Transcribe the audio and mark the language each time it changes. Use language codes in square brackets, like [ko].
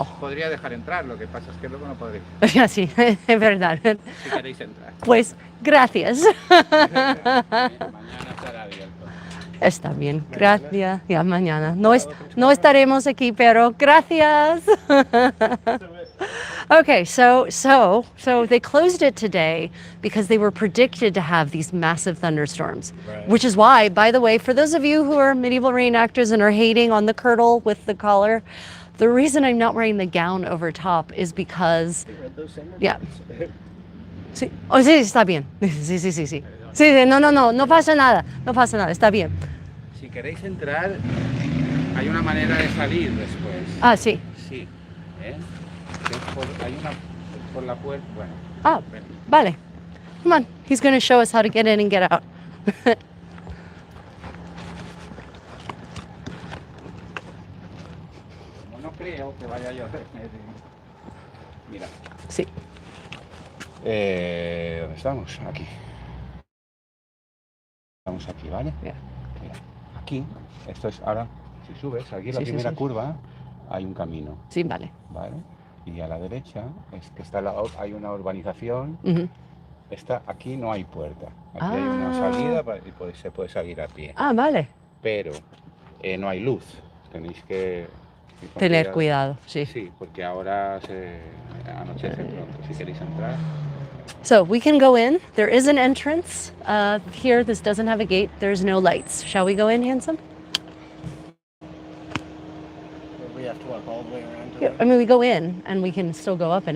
[es] Os podría dejar entrar, lo que pasa es que luego no podréis, Sí, es verdad. si queréis entrar. Pues gracias. Mañana estará abierto. Está bien, gracias. Ya mañana. No estaremos aquí, pero gracias. [en] Okay, so they closed it today because they were predicted to have these massive thunderstorms. Right. Which is why, by the way, for those of you who are medieval reenactors and are hating on the kirtle with the collar, the reason I'm not wearing the gown over top is because, yeah. [es] Sí. Oh, sí, está bien. Sí. Sí, no pasa nada, está bien. Si queréis entrar, hay una manera de salir después. Ah, sí. Sí. ¿Eh? Hay una por la puerta. Bueno. Ah, ven. vale. [en] Come on, he's going to show us how to get in and get out. [es] Como no creo que vaya a llover. Mira. Sí. ¿Dónde estamos? Aquí. Estamos aquí, ¿vale? [en] Yeah. [es] Mira, aquí, esto es ahora, si subes, aquí la Sí, primera sí. curva, hay un camino, Sí, vale. ¿vale? Y a la derecha es que está hay una urbanización. Ujú. Aquí no hay puerta. Aquí hay una salida y se puede salir a pie. Ah, vale. Pero no hay luz. Tenéis que Tener cuidado, sí. Sí, porque ahora anochece pronto. Si queréis entrar. [en] So we can go in. There is an entrance. Here, this doesn't have a gate. There's no lights. Shall we go in, handsome? We have to walk all the way around to Yeah, I mean, we go in and we can still go up and